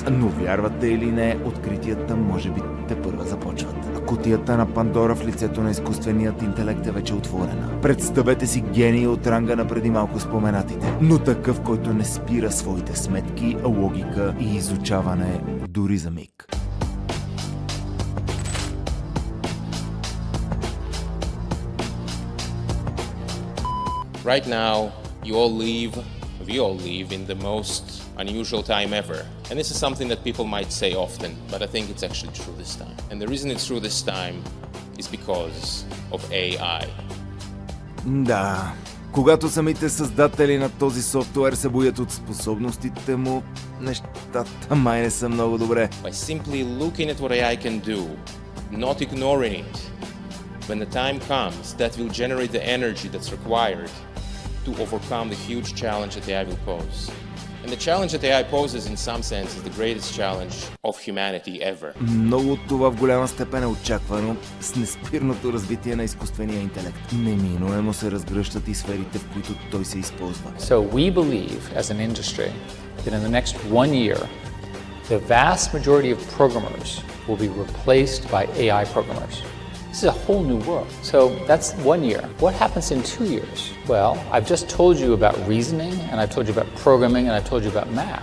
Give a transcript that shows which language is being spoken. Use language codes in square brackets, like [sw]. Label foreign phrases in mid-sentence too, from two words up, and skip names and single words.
[bg] Но вярвате или не, откритията може би тепърва започват. Кутията на Пандора в лицето на изкуственият интелект е вече отворена. Представете си гений от ранга на преди малко споменатите, но такъв, който не спира своите сметки, логика и изучаване дори за миг. [en] Right now, we all live in the most unusual time ever. And this is something that people might say often, but I think it's actually true this time. And the reason it's true this time is because of AI. [bg] Да, когато самите създатели на този софтуер се боят от способностите му, нещата май не са много добре. [en] By simply looking at what AI can do, not ignoring it, when the time comes, that will generate the energy that's required to overcome the huge challenge that AI will pose. And the challenge that AI poses in some sense is the greatest challenge of humanity ever. [bg] Много от това в голяма степен е очаквано с неспирното развитие на изкуствения интелект. Неминуемо се разгръщат и сферите, в които той се използва. [en] So we believe as an industry that in the next 1 year, the vast majority of programmers will be replaced by AI programmers. This is a whole new world. So that's 1 year. What happens in 2 years? Well, I've just told you about reasoning, and I've told you about programming, and I've told you about math.